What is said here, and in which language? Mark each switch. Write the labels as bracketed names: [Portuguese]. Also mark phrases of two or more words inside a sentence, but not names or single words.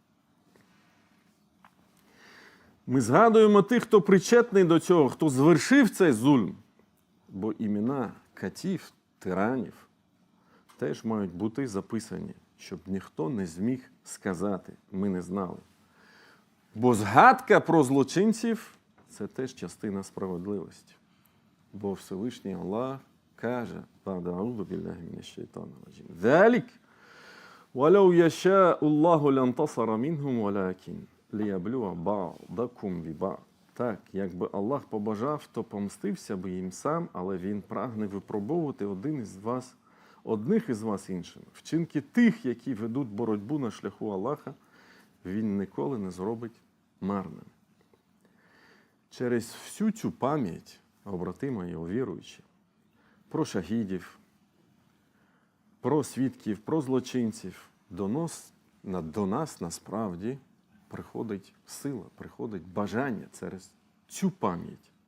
[Ukrainian] Ми згадуємо тих, хто причетний до цього, хто звершив цей зульм, бо імена катів, тиранів теж мають бути записані, щоб ніхто не зміг сказати, ми не знали. Бо згадка про злочинців – це теж частина справедливості. Бо Всевишній Аллах каже, [Arabic] «أعوذ بالله من الشيطان الرجيم، ذلك ولو يشاء الله لانتصر منهم ولكن ليبلو بعضكم ببعض». [Ukrainian] Так, якби Аллах побажав, то помстився би їм сам, але Він прагне випробовувати одних із вас іншим. Вчинки тих, які ведуть боротьбу на шляху Аллаха, Він ніколи не зробить марним. Через всю цю пам'ять, брати мої віруючі, про шахідів, про свідків, про злочинців, до нас насправді приходить сила, приходить бажання через цю пам'ять.